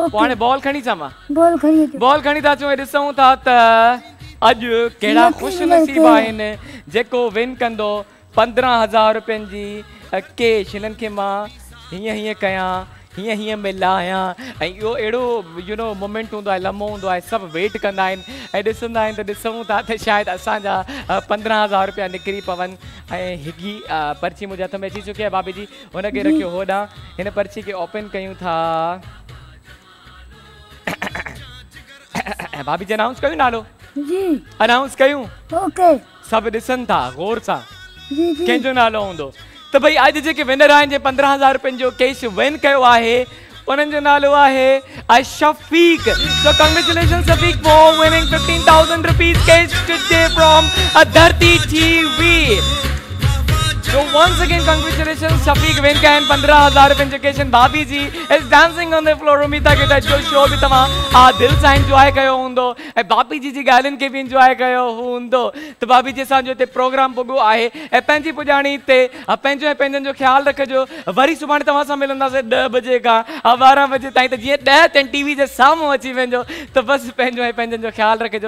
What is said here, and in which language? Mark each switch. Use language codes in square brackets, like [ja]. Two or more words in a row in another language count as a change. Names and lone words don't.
[sd] पोइ हाणे बॉल खणी अचां मां? बॉल खणी था अचूं ऐं ॾिसूं था त अॼु कहिड़ा ख़ुशि नसीब आहिनि जेको विन कंदो 15,000 रुपयनि जी कैश। हिननि खे मां हीअं कयां, हीअं मिलायां, ऐं इहो अहिड़ो [en] you know moment [sd] हूंदो आहे, लम्हो हूंदो आहे, सभु वेट कंदा आहिनि ऐं ॾिसंदा आहिनि। त ॾिसूं था त शायदि असांजा 15,000 रुपया निकिरी पवनि। ऐं हिकिड़ी पर्ची मुंहिंजे हथ में अची चुकी आहे भाभी जी, हुनखे रखियो होॾां। हिन पर्ची खे ओपन कयूं था। भाभी जी अनाउंस कयूं नालो? अनाउंस कयूं? सभु ॾिसनि था गौर सां कंहिंजो नालो हूंदो। त भई अॼु जेके विनर आहिनि जे 15,000 रुपयनि जो कैश विन कयो आहे, उन्हनि जो नालो आहे शफीक। [en] So congratulations शफीक for winning 15,000 rupees cash today from धरती टीवी। So once again congratulations [sd] शफीक विन कया 15,000 रुपयनि जो कैश। [en] भाभी जी is dancing on the floor। [sd] उम्मीद आहे कि जो शो बि तव्हां दिलि सां इंजॉय कयो हूंदो ऐं भाभी जी ॻाल्हियुनि खे बि इंजॉय कयो हूंदो। त भाभी जी असांजो हिते प्रोग्राम पुॻो आहे ऐं पंहिंजी पुॼाणी ते पंहिंजो ऐं पंहिंजनि जो ख़्यालु रखिजो। वरी सुभाणे तव्हां सां मिलंदासीं 10 बजे खां 12 बजे ताईं। त जीअं 10 ताईं टीवी जे साम्हूं अची वञिजो। त बसि पंहिंजो ऐं पंहिंजनि जो ख़्यालु रखिजो।